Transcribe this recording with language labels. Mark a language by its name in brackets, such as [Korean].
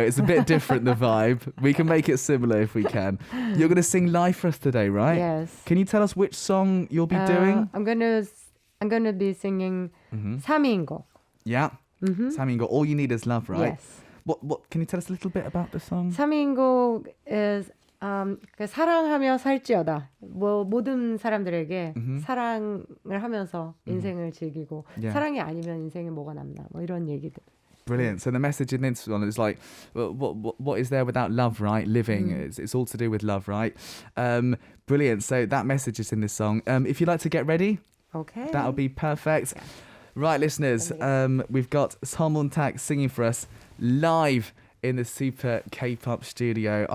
[English] It's a bit different, the vibe. We can make it similar if we can. You're going to sing live for us today, right? Yes. Can you tell us which song you'll be doing? I'm gonna be singing 사미인곡. Yeah. 사미인곡, All You Need Is Love, right? Yes. What can you tell us a little bit about the song? [Korean] 사미인곡 [English] is [Korean] 그 사랑하며 살지어다. 뭐 모든 사람들에게 사랑을 하면서 인생을 즐기고 [English] Yeah. [Korean] 사랑이 아니면 인생에 뭐가 남나 뭐 이런 얘기들. [English] Brilliant. So the message in this one is like, what is there without love, right? Living, it's all to do with love, right? Brilliant. So that message is in this song. If you'd like to get ready, Okay. that'll be perfect. Yeah. Right, listeners, we've got Seomun Tak singing for us live in the Super K-pop studio.